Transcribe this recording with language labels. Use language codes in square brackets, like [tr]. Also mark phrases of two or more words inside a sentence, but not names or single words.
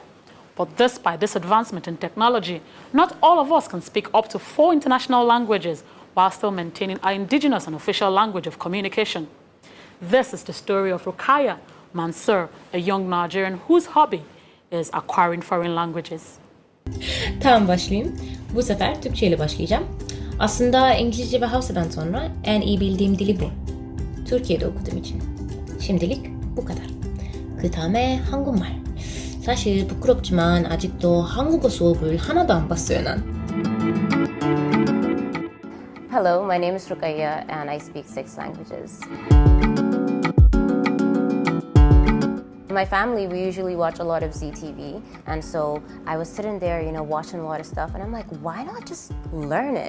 [en] But despite this advancement in technology, not all of us can speak up to 4 international languages while still maintaining our indigenous and official language of communication. This is the story of Rugayya Mansur, a young Nigerian whose hobby is acquiring foreign languages. [tr] Tamam, başlayayım. Bu sefer Türkçe ile başlayacağım. Aslında İngilizce ve Hausa'dan sonra en iyi bildiğim dili bu. Türkiye'de okuduğum için. Şimdilik bu kadar. [ko] 그다음에 한국말. 사실 부끄럽지만 아직도 한국어 수업을 하나도 안 봤어요, 난. [en] Hello, my name is Rugayya and I speak 6 languages. My family, we usually watch a lot of ZTV, and so I was sitting there, watching a lot of stuff, and I'm like, why not just learn it?